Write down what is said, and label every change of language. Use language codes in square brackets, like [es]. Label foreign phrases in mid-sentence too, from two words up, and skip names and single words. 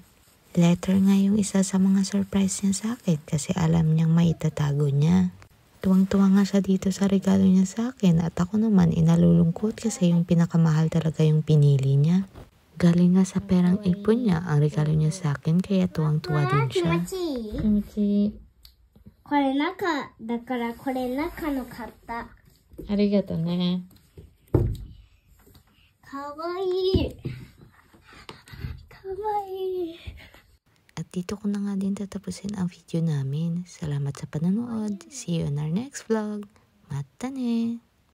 [tl] Letter nga yung isa sa mga surprise niya sa akin kasi alam niyang maitatago niya. Tuwang-tuwa nga siya dito sa regalo niya sa akin at ako naman inalulungkot kasi yung pinakamahal talaga yung pinili niya. Galing nga sa perang ipon niya ang regalo niya sa akin kaya tuwang-tuwa din siya. [ja] Kimichi. これ中だからこれ中の買った。ありがとね。かわいい。かわいい。 [tl] At dito ko na nga din tatapusin ang video namin. Salamat sa panonood. [en] See you in our next vlog. [ja] またね!